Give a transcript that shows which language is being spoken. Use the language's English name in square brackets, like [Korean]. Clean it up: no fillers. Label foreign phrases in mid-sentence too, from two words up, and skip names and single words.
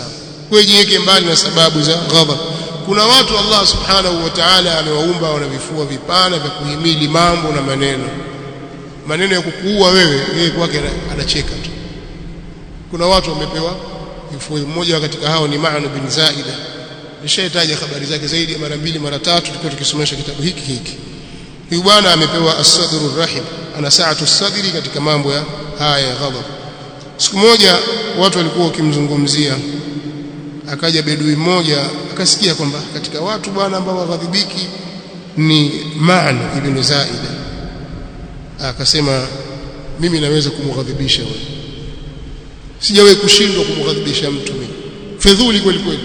[Swahili] Wewe jiweke mbali na sababu za ghadhab. Kuna watu Allah [Arabic] سبحانه وتعالى [Swahili] amewaumba wana vifua vipana vya kuhimili mambo na maneno ya kukuua wewe kwake anacheka tu. Kuna watu wamepewa vifua. Mmoja katika hao ni Ma'an bin Zaida, nishataja habari zake zaidi ya mara 2 mara 3 tukiwa tukisomesha kitabu hiki. Huyu bwana amepewa [Arabic] الصدر الرحيم, [Swahili] ana [Arabic] سعة الصدر [Swahili] katika mambo ya haya ya ghadhab. Siku moja watu walikuwa wakimzungumzia, akaja bedui mmoja akasikia kwamba katika watu bwana ambao waghadhibiki ni Ma'an ibn Zaida. Akasema, mimi naweza kumghadhibisha wewe, sijawahi kushindwa kumghadhibisha mtu mimi, fedhuli kweli kweli.